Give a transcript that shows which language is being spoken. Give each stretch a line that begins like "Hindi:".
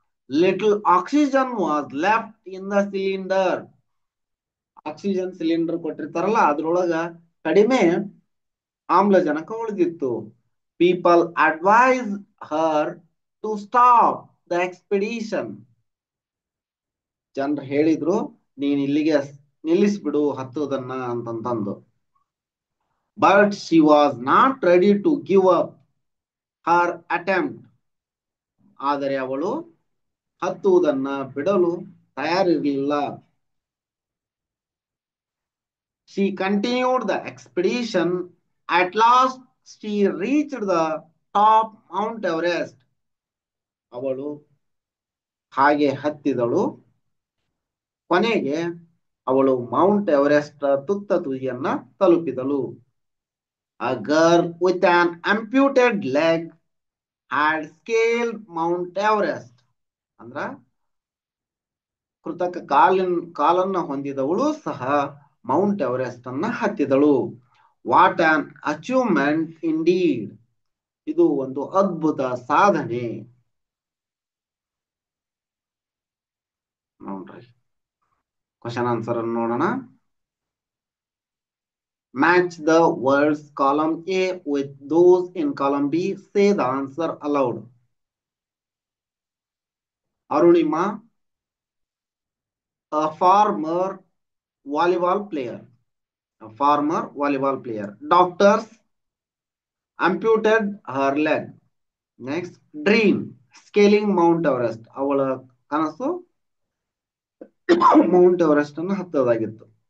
English: Little oxygen was left in the cylinder.
Kannada: Oxygen cylinder ಕೊಟ್ಟಿರ್ತಾರಲ್ಲ ಅದ್ರೊಳಗ ಕಡಿಮೆ ಆಮ್ಲಜನಕ ಉಳಿದಿತ್ತು.
English: People advise her to stop the expedition.
Kannada: ಜನರು ಹೇಳಿದ್ರು ನೀನ್ ಇಲ್ಲಿಗೆ ನಿಲ್ಲಿಸ್ಬಿಡು ಹತ್ತುವುದನ್ನ ಅಂತಂತಂದು.
English: But she was not ready to give up her attempt.
Kannada: ಆದರೆ ಅವಳು ಹತ್ತುವುದನ್ನ ಬಿಡಲು ತಯಾರಿರಲಿಲ್ಲ.
English: She continued the expedition. At last, she reached the top Mount Everest.
Kannada: ಅವಳು ಹಾಗೆ ಹತ್ತಿದಳು. ಕೊನೆಗೆ ಅವಳು ಮೌಂಟ್ ಎವರೆಸ್ಟ್ ತುತ್ತ ತುದಿಯನ್ನ ತಲುಪಿದಳು.
English: A girl with an amputated leg had scaled Mount Everest.
Kannada: ಅಂದ್ರ ಕೃತಕ ಕಾಲನ್ನ ಹೊಂದಿದವಳು ಸಹ ಮೌಂಟ್ ಎವರೆಸ್ಟ್ ಅನ್ನ ಹತ್ತಿದಳು.
English: What an achievement indeed.
Kannada: ಇದು ಒಂದು ಅದ್ಭುತ ಸಾಧನೆ ನೋಡ್ರಿ. ಕ್ವಶನ್ ಆನ್ಸರ್ ಅನ್ನು ನೋಡೋಣ.
English: Match the words column A with those in column B. Say the answer aloud. Arunima, a farmer volleyball player. A farmer volleyball player. Doctors amputed her leg. Next, dream scaling Mount Everest.
Kannada: ಅವಳ ಕನಸು Mount Everest ಅನ್ನು ಹತ್ತೋದಾಗಿತ್ತು.